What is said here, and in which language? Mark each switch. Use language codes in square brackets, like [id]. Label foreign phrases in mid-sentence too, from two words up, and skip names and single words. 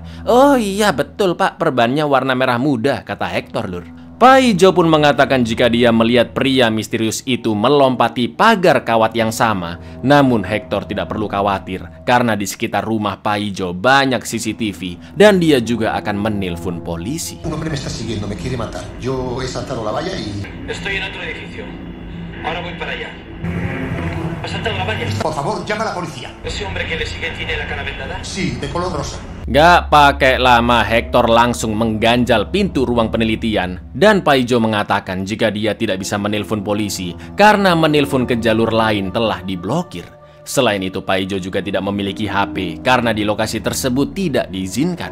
[id] "Oh iya betul Pak, perbannya warna merah muda," kata Hector, lur. Pak Ijo pun mengatakan jika dia melihat pria misterius itu melompati pagar kawat yang sama. Namun Hector tidak perlu khawatir karena di sekitar rumah Pak Ijo banyak CCTV dan dia juga akan menelpon polisi. [es] Un hombre me está siguiendo, me quiere matar. Yo he saltado la valla y... Estoy en otro edificio. Ahora voy para allá. ¿Has saltado la valla? Por favor, llama a la policía. ¿Ese hombre que le sigue tiene la cara vendada? Sí, de color rosa. [id] Gak pakai lama, Hector langsung mengganjal pintu ruang penelitian. Dan Pak Ijo mengatakan jika dia tidak bisa menelpon polisi karena menelpon ke jalur lain telah diblokir. Selain itu, Pak Ijo juga tidak memiliki HP karena di lokasi tersebut tidak diizinkan.